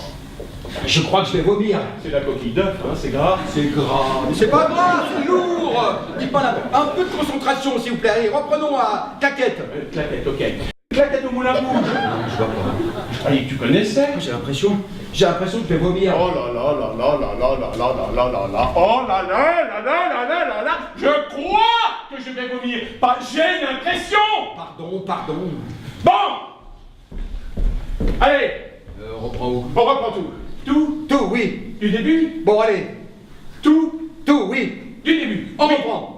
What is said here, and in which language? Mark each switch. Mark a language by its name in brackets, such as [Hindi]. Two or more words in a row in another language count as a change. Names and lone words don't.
[French] Je crois que je vais vomir. C'est la coquille d'œuf, hein, c'est grave. C'est grave. Mais c'est pas grave, c'est lourd. Dites pas un peu de concentration, s'il vous plaît. Allez, reprenons à claquette. Claquette, ok. bicyclette au Moulin Rouge. Je vois pas. Je croyais que tu connaissais. J'ai l'impression que je vais vomir. Oh là là là là là là là là là là là là. Oh là là là là là là là là. Je crois que je vais vomir. Pas, j'ai l'impression. Pardon. Bon. Allez. On reprend où? On reprend tout. Tout, oui. Du début. Bon, allez. Tout. Oui. Du début. On Oui. reprend.